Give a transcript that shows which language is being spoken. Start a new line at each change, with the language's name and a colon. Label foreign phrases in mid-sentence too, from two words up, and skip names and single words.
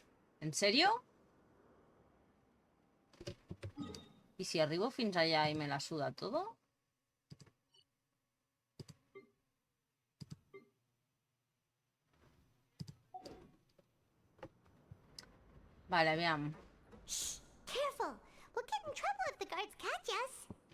Spanish: ¿En serio? ¿Y si
Catalan: arribo fins
Spanish: allá y me la suda todo?
Catalan: Vale, aviam.
English: Shh! Careful! We'll get in trouble if the guards catch us.